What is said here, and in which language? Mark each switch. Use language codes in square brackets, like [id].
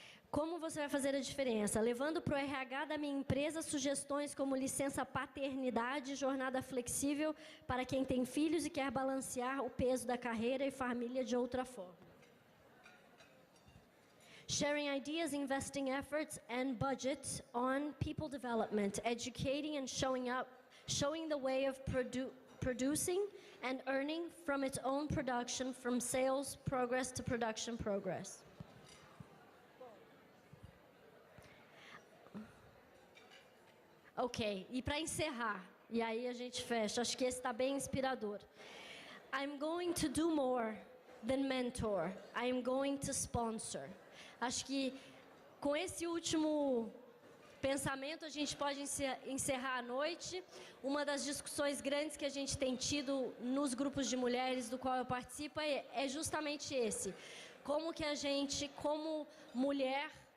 [pt] Como você vai fazer a diferença? Levando para o RH da minha empresa sugestões como licença paternidade, jornada flexível para quem tem filhos e quer balancear o peso da carreira e família de outra forma. [en] Sharing ideas, investing efforts and budget on people development, educating and showing the way of producing and earning from its own production, from sales progress to production progress. [pt] Ok, e para encerrar, e aí a gente fecha, acho que esse está bem inspirador. [en] I'm going to do more than mentor, I'm going to sponsor. [pt] Acho que com esse último pensamento a gente pode encerrar a noite. Uma das discussões grandes que a gente tem tido nos grupos de mulheres do qual eu participo é justamente esse. Como que a gente, como mulher,